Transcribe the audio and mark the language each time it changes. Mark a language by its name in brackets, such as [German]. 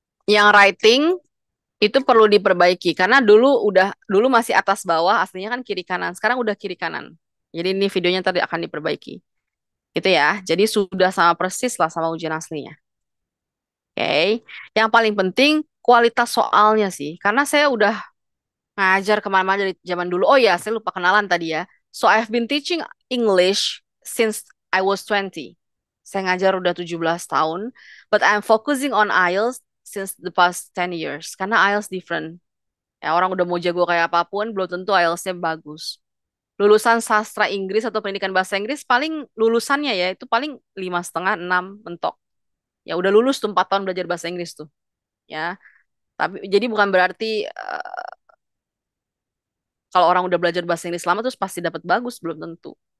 [Indonesian] Yang writing itu perlu diperbaiki karena dulu masih atas bawah, aslinya kan kiri kanan. Sekarang udah kiri kanan. Jadi ini videonya tadi akan diperbaiki. Gitu ya. Jadi sudah sama persis lah sama ujian aslinya. Oke. Yang paling penting kualitas soalnya sih. Karena saya udah ngajar kemana-mana dari zaman dulu. Oh ya, saya lupa kenalan tadi ya. [English] So I've been teaching English since I was 20. [Indonesian] Saya ngajar udah 17 tahun. [English] But I'm focusing on IELTS since the past 10 years. [Indonesian] Karena IELTS different. Ya, orang udah mau jago kayak apapun, belum tentu IELTS-nya bagus. Lulusan sastra Inggris atau pendidikan bahasa Inggris paling lulusannya ya itu paling 5,5, 6 mentok. Ya udah lulus tuh 4 tahun belajar bahasa Inggris tuh. Ya, tapi jadi bukan berarti kalau orang udah belajar bahasa Inggris lama terus pasti dapat bagus, belum tentu.